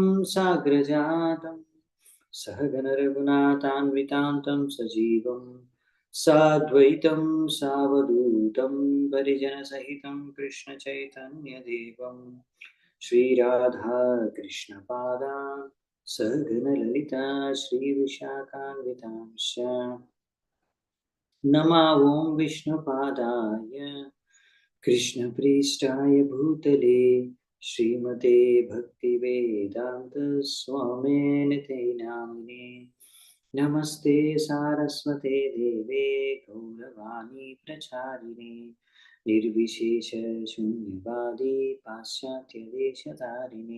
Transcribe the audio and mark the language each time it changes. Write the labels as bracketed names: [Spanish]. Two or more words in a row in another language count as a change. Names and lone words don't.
[Sanskrit] సాగ్రజాతం సహగణ రఘునాథాన్వితాంతం సజీవం సాద్వైతం సావధూతం పరిజన సహితం కృష్ణ చైతన్య దేవం శ్రీరాధా కృష్ణ పాదాన్ సహగణ లలితా శ్రీ విశాఖాన్వితాంశ నమా ఓం విష్ణుపాదాయ कृष्णप्रेष्ठाय भूतले श्रीमते भक्तिवेदान्त स्वामिनिते नामिने. नमस्ते सारस्वते देवे गौरवाणी प्रचारिणे निर्विशेष शून्यवादी पाश्चात्यदेशतारिणे.